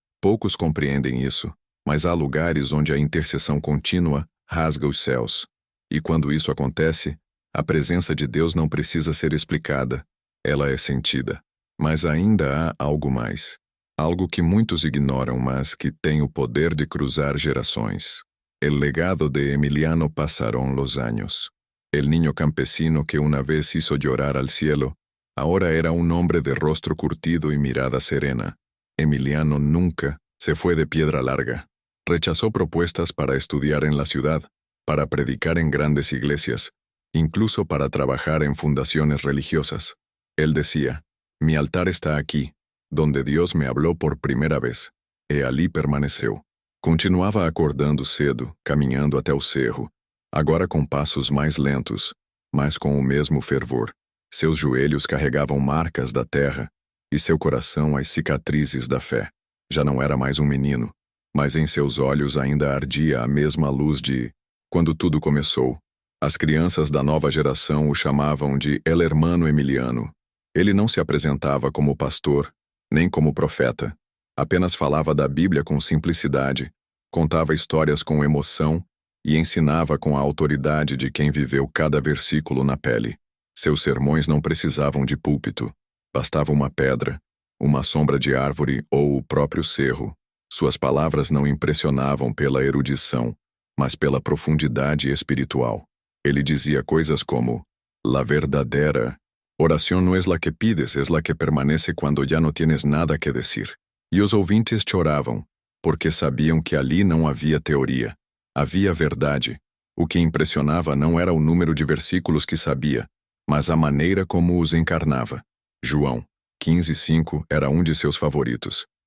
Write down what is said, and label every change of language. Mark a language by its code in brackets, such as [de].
[pt] Poucos compreendem isso, mas há lugares onde a intercessão contínua rasga os céus. E quando isso acontece, a presença de Deus não precisa ser explicada, ela é sentida. Mas ainda há algo mais. Algo que muitos ignoram, mas que tem o poder de cruzar gerações. [es] El legado de Emiliano pasaron los años. El niño campesino que una vez hizo llorar al cielo, ahora era un hombre de rostro curtido y mirada serena. Emiliano nunca se fue de piedra larga. Rechazó propuestas para estudiar en la ciudad, para predicar en grandes iglesias, incluso para trabajar en fundaciones religiosas. Él decía, mi altar está aquí, donde Dios me habló por primera vez. [pt] E ali permaneceu. Continuava acordando cedo, caminhando até o cerro, agora com passos mais lentos, mas com o mesmo fervor. Seus joelhos carregavam marcas da terra e seu coração as cicatrizes da fé. Já não era mais um menino, mas em seus olhos ainda ardia a mesma luz de quando tudo começou. As crianças da nova geração o chamavam de El Hermano Emiliano. Ele não se apresentava como pastor, nem como profeta. Apenas falava da Bíblia com simplicidade, contava histórias com emoção e ensinava com a autoridade de quem viveu cada versículo na pele. Seus sermões não precisavam de púlpito. Bastava uma pedra, uma sombra de árvore ou o próprio cerro. Suas palavras não impressionavam pela erudição, mas pela profundidade espiritual. Ele dizia coisas como, [es] la verdadera oración no es la que pides, es la que permanece cuando ya no tienes nada que decir. [pt] E os ouvintes choravam, porque sabiam que ali não havia teoria. Havia verdade. O que impressionava não era o número de versículos que sabia, mas a maneira como os encarnava. João 15:5 era um de seus favoritos.